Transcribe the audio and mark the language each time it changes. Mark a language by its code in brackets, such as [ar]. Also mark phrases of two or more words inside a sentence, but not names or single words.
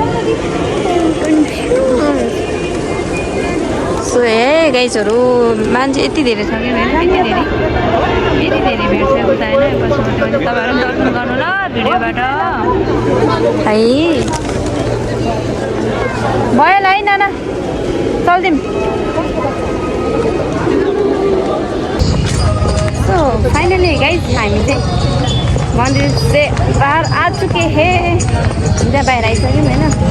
[ne] सो हे गाइजहरू मान्छे यति धेरै छ कि यति धेरै भेटिसकेको छ होइन तपाईँहरू पनि दर्शन गर्नु ल भिडियोबाट है भयो ल है नाना चल्दिउँ सो [en] finally guys [ne] हामी चाहिँ [hi] मन्दिर से बाहर आ चुके हे [ne] त्यहाँ बाहिर आइसक्यौँ होइन